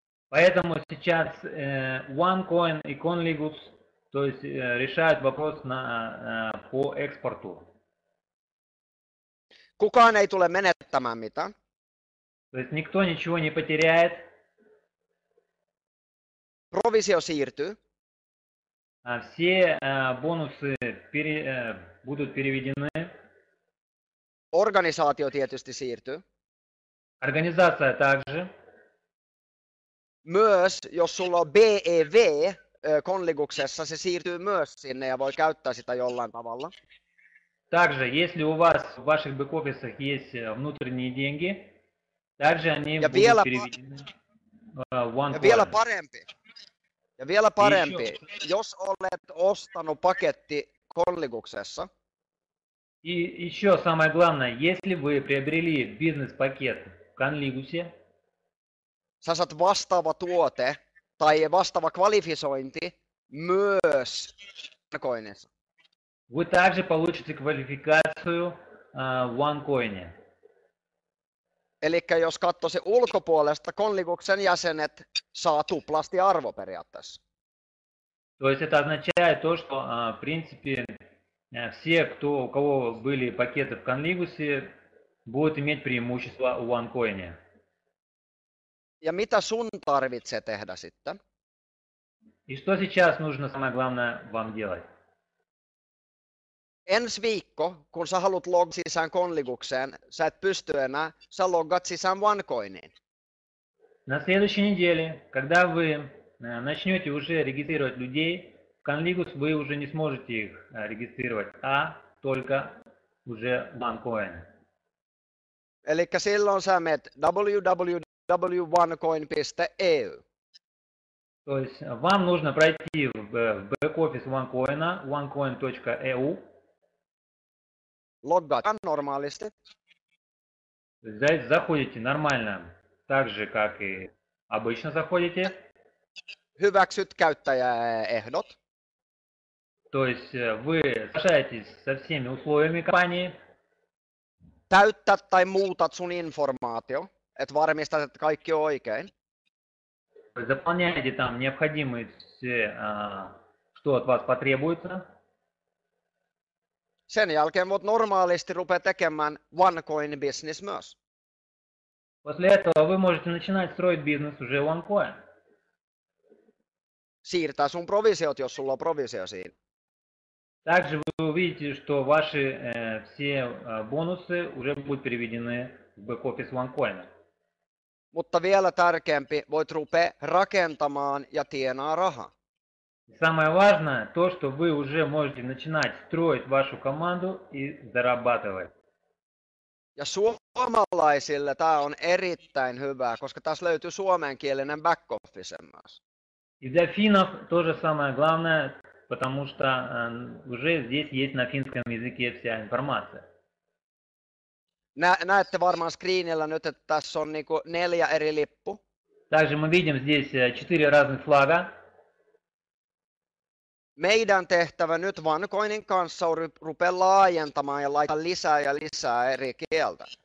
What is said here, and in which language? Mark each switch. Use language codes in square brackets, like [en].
[ru] Поэтому сейчас OneCoin и Conligus, то есть решают вопрос по экспорту. [fi] Kukaan ei tule menettämään mitään. [ru] То есть никто ничего не потеряет. [fi] Provisio siirtyy. [ru] Все бонусы будут переведены. [fi] Organisaatio tietysti siirtyy. [ru] Организация также. [fi] Myös jos sulla on BEV Conliguksessa, se siirtyy myös sinne ja voi käyttää sitä jollain tavalla. [ru] Также, если у вас в ваших бэк-офисах есть внутренние деньги, также они будут переведены в OneCoin. [fi] Ja vielä parempi, jos olet ostanut paketti Conliguksessa, [ru] И еще самое главное, если вы приобрели бизнес-пакет в Conligus'е, [fi] sä saat vastaava tuote tai vastaava kvalifisointi myös OneCoinissa. [ru] вы также получите квалификацию в OneCoin'е. [fi] Eli jos katsoo se ulkopuolesta, Conliguksen jäsenet saa tuplasti arvo periaatteessa. [ru] То есть это означает то, что в принципе все, у кого были пакеты в Conligus'е, будут иметь преимущество в OneCoin'е. [fi] Ja mitä sun tarvitsee tehdä sitten? [ru] И что сейчас нужно, самое главное, вам делать? [fi] Ensi viikko, kun sä haluat logata sisään Conligukseen, sä et pysty enää, sä logat sisään OneCoiniin. [ru] На следующей неделе, когда вы начнете уже регистрировать людей, в Conligus вы уже не сможете их регистрировать, а только уже OneCoin. [fi] Eli silloin sä menet www.onecoin.eu. [ru] То есть вам нужно пройти в бэк-офис OneCoin, onecoin.eu. [fi] Loggaat normaalisti. [ru] Здесь заходите нормально, так же, как и обычно заходите. [fi] Hyväksyt käyttäjäehdot. [ru] То есть вы соглашаетесь со всеми условиями компании. [fi] Täyttät tai muutat sun informaatio, että varmistat, että kaikki on oikein. [ru] Заполняете там необходимые все, что от вас потребуется. [fi] Sen jälkeen voit normaalisti rupea tekemään OneCoin business myös. [ru] После этого вы можете начинать строить бизнес уже OneCoin. [fi] Siirtää sun provisiot, jos sulla on provisio siinä. [ru] Также вы увидите, что ваши все бонусы уже будут переведены в бэк-офис OneCoin. [fi] Mutta vielä tärkeämpi, voit rupea rakentamaan ja tienaa rahaa. [ru] Самое важное, то, что вы уже можете начинать строить вашу команду и зарабатывать. [fi] Ja suomalaisille tämä on erittäin hyvä, koska tässä löytyy suomenkielinen back office myös. [ru] И для финнов тоже самое главное, потому что уже здесь есть на финском языке вся информация. [fi] Näette varmaan screenillä nyt, että tässä on niinku 4 eri lippu. [ru] Также мы видим здесь 4 разных флага. [fi] Meidän tehtävä nyt OneCoinin kanssa on rupea laajentamaan ja laittaa lisää ja lisää eri kieltä.